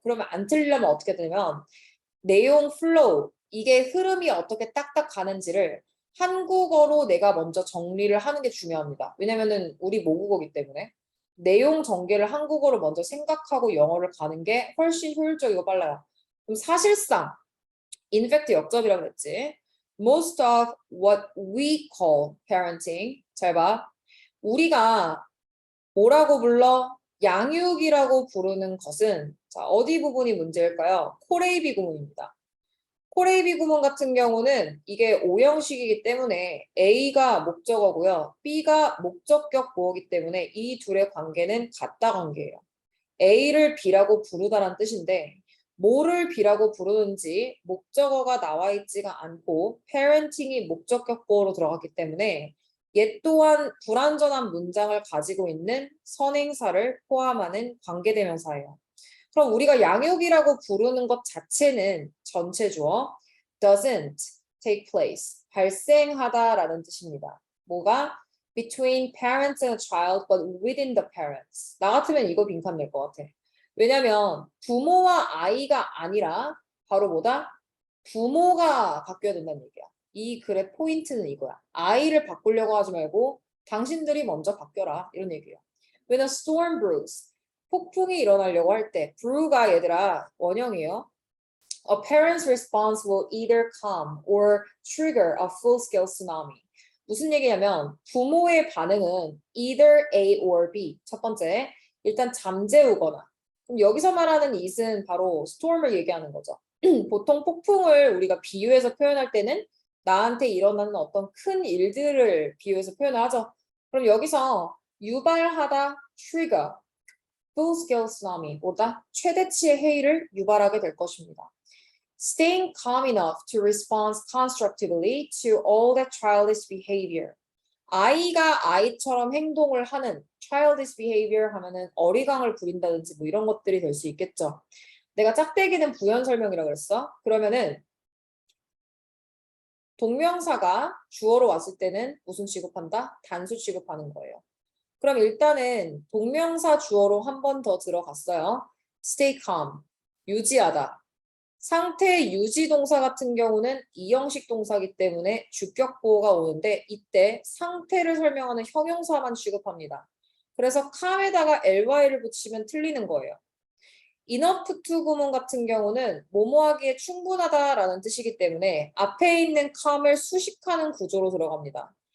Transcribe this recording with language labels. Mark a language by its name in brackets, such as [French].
[Korean] 그러면 안 틀리려면 어떻게 되냐면 내용 플로우, 이게 흐름이 어떻게 딱딱 가는지를 한국어로 내가 먼저 정리를 하는 게 중요합니다. 왜냐면은 우리 모국어기 때문에 내용 전개를 한국어로 먼저 생각하고 영어를 가는 게 훨씬 효율적이고 빨라요. 그럼 사실상 [English] in fact [Korean] 역접이라고 그랬지. [English] Most of what we call parenting, [Korean] 잘 봐. 우리가 뭐라고 불러? 양육이라고 부르는 것은 자, 어디 부분이 문제일까요? 코레이비 구문입니다. 코레이비 구문 같은 경우는 이게 오형식이기 때문에 A가 목적어고요. B가 목적격 보어기 때문에 이 둘의 관계는 같다 관계예요. A를 B라고 부르다란 뜻인데 뭐를 B라고 부르는지 목적어가 나와 있지가 않고 parenting이 목적격 보어로 들어갔기 때문에 얘 또한 불완전한 문장을 가지고 있는 선행사를 포함하는 관계대명사예요. 그럼 우리가 양육이라고 부르는 것 자체는 전체 주어 [English] doesn't take place, [Korean] 발생하다라는 뜻입니다. 뭐가? [English] Between parents and a child, but within the parents. [Korean] 나 같으면 이거 빈칸 낼 것 같아. 왜냐면 부모와 아이가 아니라 바로 뭐다? 부모가 바뀌어야 된다는 얘기야. 이 글의 포인트는 이거야. 아이를 바꾸려고 하지 말고 당신들이 먼저 바뀌어라. 이런 얘기예요. [English] When a storm brews, [Korean] 폭풍이 일어나려고 할 때, brew가 얘들아 원형이에요. [English] A parent's response will either calm or trigger a full-scale tsunami. [Korean] 무슨 얘기냐면 부모의 반응은 [English] either A or B. [Korean] 첫 번째, 일단 잠재우거나. 그럼 여기서 말하는 it은 바로 storm을 얘기하는 거죠. 보통 폭풍을 우리가 비유해서 표현할 때는 나한테 일어나는 어떤 큰 일들을 비유해서 표현을 하죠. 그럼 여기서 유발하다, trigger, full-scale tsunami보다 최대치의 해일을 유발하게 될 것입니다. [English] Staying calm enough to respond constructively to all that childish behavior. [Korean] 아이가 아이처럼 행동을 하는 childish behavior 하면은 어리광을 부린다든지 뭐 이런 것들이 될 수 있겠죠. 내가 짝대기는 부연 설명이라고 그랬어. 그러면은 동명사가 주어로 왔을 때는 무슨 취급한다? 단수 취급하는 거예요. 그럼 일단은 동명사 주어로 한 번 더 들어갔어요. [English] Stay calm, [Korean] 유지하다. 상태 유지 동사 같은 경우는 이형식 동사이기 때문에 주격 보호가 오는데 이때 상태를 설명하는 형용사만 취급합니다. 그래서 calm에다가 ly를 붙이면 틀리는 거예요. enough to 구문 같은 경우는 뭐뭐하기에 충분하다라는 뜻이기 때문에 앞에 있는 calm을 수식하는 구조로 들어갑니다.